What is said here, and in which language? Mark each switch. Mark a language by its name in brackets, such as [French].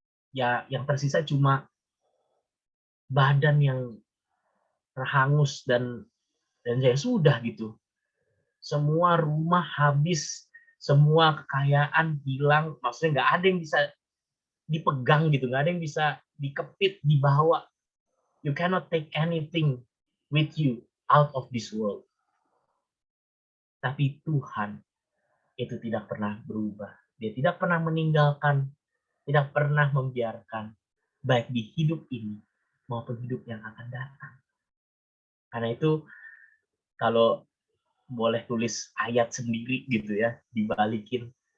[Indonesian] Ya, yang tersisa cuma badan yang terhangus dan ya sudah gitu. Semua rumah habis, semua kekayaan hilang, maksudnya nggak ada yang bisa dipegang gitu, nggak ada yang bisa dikepit, dibawa. [English] You cannot take anything with you out of this world. [Indonesian] Tapi Tuhan itu tidak pernah berubah. Dia tidak pernah meninggalkan, tidak pernah membiarkan, baik di hidup ini maupun hidup yang akan datang. Karena itu, kalau boleh tulis ayat sendiri gitu ya, dibalikin.